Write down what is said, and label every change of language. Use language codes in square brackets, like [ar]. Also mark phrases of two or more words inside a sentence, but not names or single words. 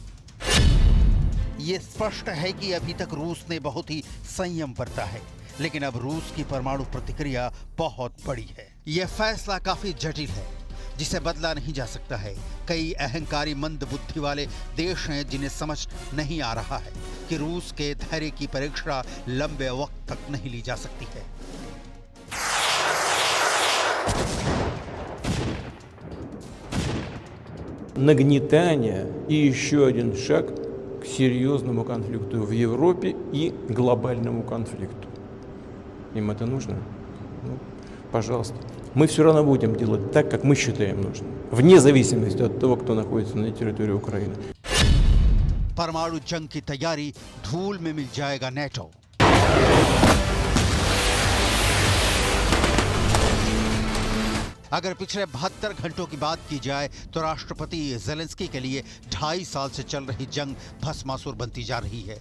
[hi] ये स्पष्ट है कि अभी तक रूस ने बहुत ही संयम बरता है, लेकिन अब रूस की परमाणु प्रतिक्रिया बहुत बड़ी है। यह फैसला काफी जटिल है, जिसे बदला नहीं जा सकता है। कई अहंकारी मंद बुद्धि वाले देश हैं जिन्हें समझ नहीं आ रहा है कि रूस के धैर्य की परीक्षा लंबे वक्त तक नहीं ली जा सकती है। [ru] Нагнетание и еще один шаг к серьезному конфликту в Европе и глобальному конфликту. Им это нужно? Ну, пожалуйста. Мы все равно будем делать так, как мы считаем нужным, вне зависимости от того, кто находится на территории Украины. [hi] परमाणु जंग की तैयारी धूल में मिल जाएगा नेटो। अगर पिछले 72 घंटों की बात की जाए तो राष्ट्रपति ज़ेलेंस्की के लिए 2.5 साल से चल रही जंग भस्मासुर बनती जा रही है।